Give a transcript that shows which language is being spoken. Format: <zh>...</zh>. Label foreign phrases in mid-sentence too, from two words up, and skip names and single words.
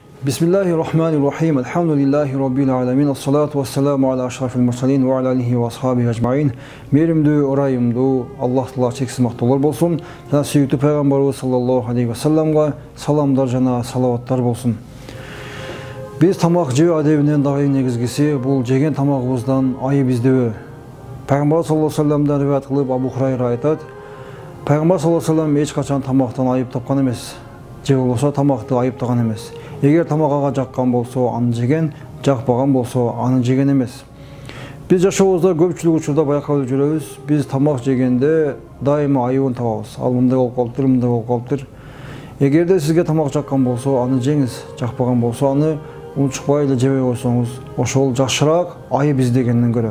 <ar>بسم الله الرحمن الرحيم. الحمد لله رب العالمين. الصلاة والسلام على أشرف المرسلين وعلى آله وأصحابه أجمعين.</ar> <ky>Merimdүү, ырайымдуу,</ky> <ar>الله تعالى</ar> <ky>чексиз мактоолор болсун. Жана сүйүктүү пайгамбарыбыз</ky> <ar>صلى الله عليه وسلم</ar> <ky>саламдар жана салаваттар болсун. Биз тамак жөө адебинен дагы негизгиси бул жеген тамагыбыздан айып издөө. Пайгамбар</ky> <ar>صلى الله عليه وسلم</ar> <ky>риваят кылып Абу Хурайра айтат: Пайгамбар</ky> <ar>صلى الله عليه وسلم</ar> <ky>эч качан тамактан айып тапкан эмес. Же болбосо тамакты айыптаган эмес. Эгер тамак ага жаккан болсо, аны жеген, жакпаган болсо, аны жеген эмес. Биз жашообузда көпчүлүк учурда байкап жүрөбүз. Биз тамак жегенде дайыма айыбын табабыз. Ал мындай болуп калыптыр, мындай болуп калыптыр. Эгерде сизге тамак жаккан болсо, аны жеңиз, жакпаган болсо, аны унчукпай эле жебей койсоңуз, ошол жакшыраак айып издегенден көрө.</ky>